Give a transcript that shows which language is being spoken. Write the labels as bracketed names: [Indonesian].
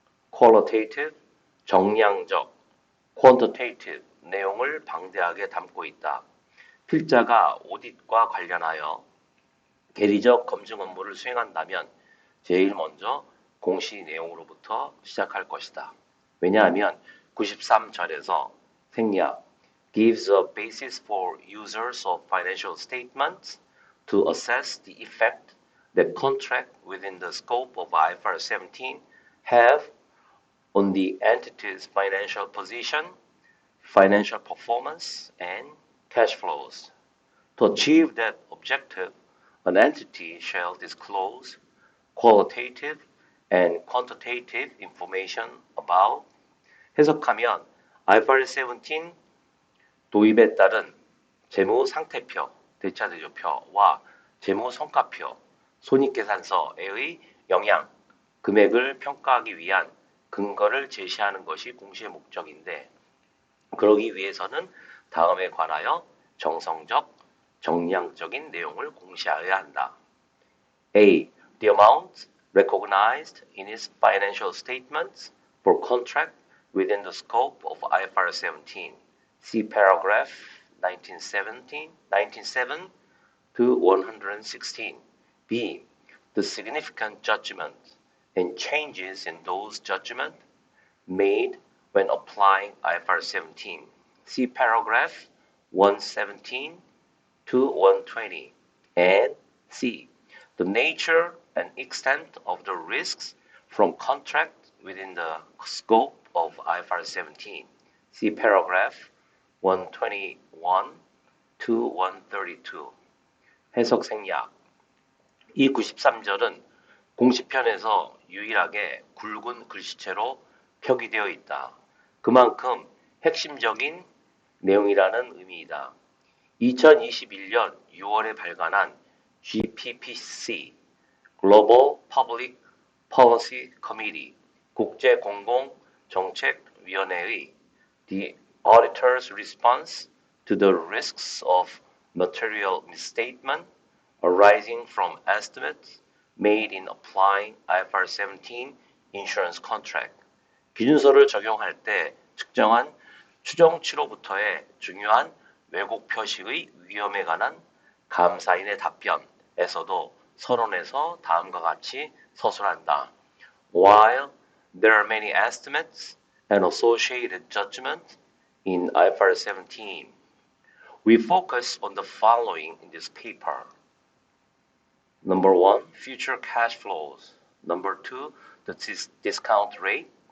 [Korean] qualitative, 정량적, quantitative 내용을 방대하게 담고 있다. 필자가 오디트과 관련하여 계리적 검증 업무를 수행한다면 제일 먼저 공시 내용으로부터 시작할 것이다. 왜냐하면 93절에서 생략 [English] gives a basis for users of financial statements to assess the effect that contract within the scope of IFRS 17 have on the entity's financial position, financial performance, and cash flows. To achieve that objective, an entity shall disclose qualitative and quantitative information about [Korean] 해석하면 [English] IFRS 17 [Korean] 도입에 따른 재무 상태표, 대차대조표와 재무 성과표, 손익계산서의 영향, 금액을 평가하기 위한 근거를 제시하는 것이 공시의 목적인데 그러기 위해서는 다음에 관하여 정성적, 정량적인 내용을 공시하여야 한다. [English] A. The amount recognized in its financial statements for contract within the scope of IFRS 17. See paragraph 1917, 97 to 116. B. The significant judgment and changes in those judgments made when applying IFRS 17. See paragraph 117 to 120. And C. The nature and extent of the risks from contract within the scope of IFRS 17. See paragraph 121 to 132. [Korean] 해석 생략. 이 93절은 공시편에서 유일하게 굵은 글씨체로 표기되어 있다. 그만큼 핵심적인 내용이라는 의미이다. 2021년 6월에 발간한 [English] GPPC Global Public Policy Committee [Korean] 국제공공정책위원회의 [English] The Auditor's Response to the Risks of Material Misstatement arising from estimates made in applying IFRS 17 insurance contract. [Korean] 기준서를 적용할 때 측정한 추정치로부터의 중요한 왜곡 표시의 위험에 관한 감사인의 답변에서도 서론에서 다음과 같이 서술한다. [English] While there are many estimates and associated judgments in IFRS 17, we focus on the following in this paper. Number 1, future cash flows. Number 2, the discount rate.